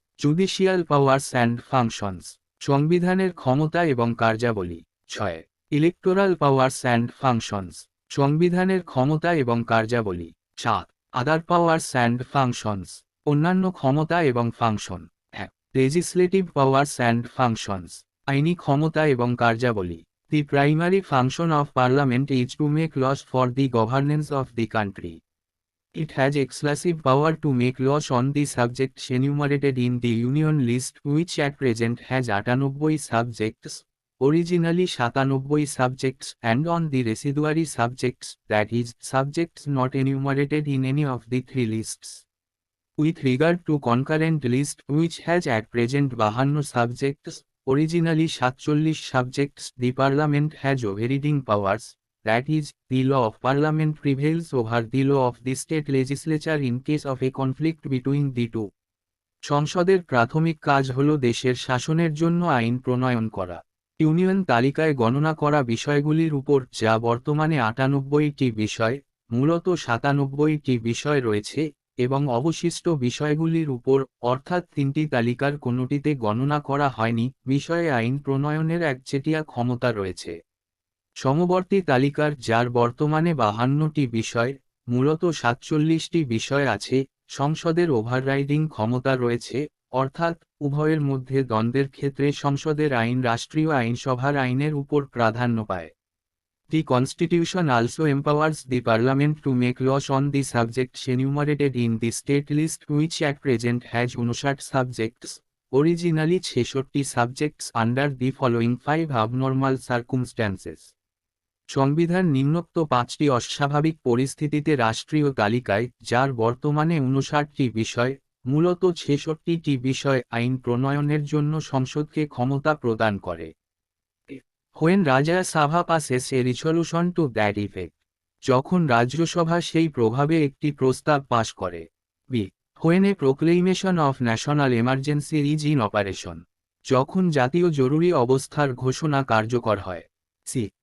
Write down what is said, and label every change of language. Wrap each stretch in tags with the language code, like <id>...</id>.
<en>judicial powers and functions</en> <bn>সংবিধানের ক্ষমতা এবং কার্যাবলী। 6.</bn> <en>electoral powers and functions</en> <bn>সংবিধানের ক্ষমতা এবং কার্যাবলী। 7.</bn> <en>other powers and functions</en> <bn>অন্যান্য ক্ষমতা এবং function. 1.</bn> <en>legislative powers and functions</en> <bn>আইনি ক্ষমতা এবং কার্যাবলী।</bn> <en>The primary function of Parliament is to make laws for the governance of the country. It has exclusive power to make laws on the subjects enumerated in the Union list, which at present has 98 subjects, originally 97 subjects, and on the residuary subjects, that is, subjects not enumerated in any of the three lists. With regard to concurrent list, which has at present 52 subjects, originally 47 subjects, the Parliament has overriding powers, that is, the law of Parliament prevails over the law of the state legislature in case of a conflict between the two.</en> <bn>সংসদের প্রাথমিক কাজ হল দেশের শাসনের জন্য আইন প্রণয়ন করা। ইউনিয়ন তালিকায় গণনা করা বিষয়গুলির উপর, যা বর্তমানে 98টি বিষয়, মূলত 97টি বিষয় রয়েছে, এবং অবশিষ্ট বিষয়গুলির উপর, অর্থাৎ 3টি তালিকার কোনোটিতে গণনা করা হয়নি, বিষয়ে আইন প্রণয়নের একচেটিয়া ক্ষমতা রয়েছে। সমবর্তী তালিকার, যার বর্তমানে 52টি বিষয়, মূলত 47টি বিষয় আছে, সংসদের ওভাররাইডিং ক্ষমতা রয়েছে, অর্থাৎ উভয়ের মধ্যে দ্বন্দ্বের ক্ষেত্রে সংসদের আইন রাষ্ট্রীয় আইনসভার আইনের উপর প্রাধান্য পায়।</bn> <en>The Constitution also empowers the Parliament to make laws on the subjects enumerated in the state list, which at present has 59 subjects, originally 66 subjects, under the following 5 abnormal circumstances.</en> <bn>সংবিধান নিম্নোক্ত 5টি অস্বাভাবিক পরিস্থিতিতে রাষ্ট্রীয় তালিকায়, যার বর্তমানে 59টি বিষয়, মূলত 66টি বিষয়, আইন প্রণয়নের জন্য সংসদকে ক্ষমতা প্রদান করে।</bn> <en>When Rajya Sabha passes a resolution to that effect,</en> <bn>যখন রাজ্যসভা সেই প্রভাবে একটি প্রস্তাব পাশ করে।</bn> <en>b. When a proclamation of national emergency is in operation,</en> <bn>যখন জাতীয় জরুরি অবস্থার ঘোষণা কার্যকর হয়।</bn> <en>c.</en>